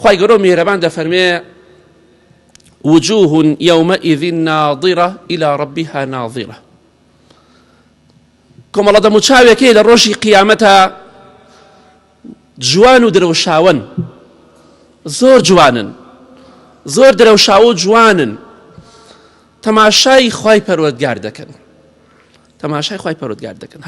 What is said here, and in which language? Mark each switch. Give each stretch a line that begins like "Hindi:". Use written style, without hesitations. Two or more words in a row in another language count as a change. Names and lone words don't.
Central Kurdish: خوای گەورە میهرەبان دەفەرمێ
Arabic: وجوه يومئذ ناظرة إلى ربها ناظرة.
Central Kurdish: کۆمەڵە دەموچاوێکی لە ڕۆژی قیامەتە جوان و درەوشاون، زۆر جوانن، زۆر درەوشاو و جوانن، تەماشای خوای پەروەردگار دەکەن، تەماشای خوای پەروەردگار دەکەن.